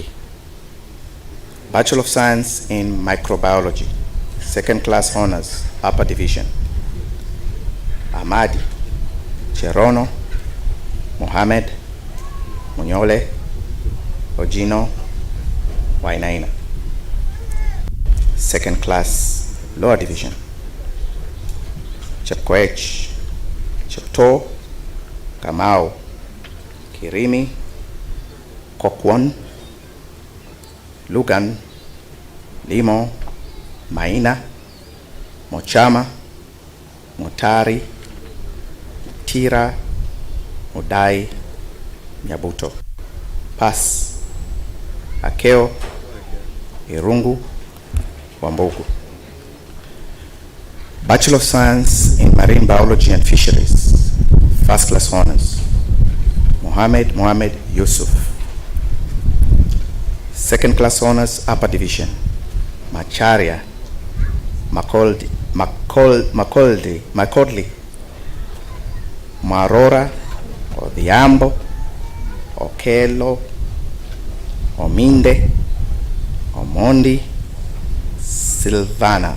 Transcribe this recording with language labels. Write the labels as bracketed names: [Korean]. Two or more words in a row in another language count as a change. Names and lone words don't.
[English] Bachelor of Science in Microbiology, second class honors upper division, Amadi, Cherono, Mohamed, Munyole, Ojino, Wainaina. Second class lower division, Chepkoech, Chepto, Kamau, Kirimi, Kokwon, Lugan, Limo, Maina, Mochama, Motari, Tira, Modai, Nyabuto. Pass, Akeo, Irungu, Wambugu. Bachelor of Science in Marine Biology and Fisheries, first class honors, Mohamed Yusuf. Second class honors upper division, Macharia, Macaulay, Marora, Odhiambo, Okelo, Ominde, Omondi, Silvana.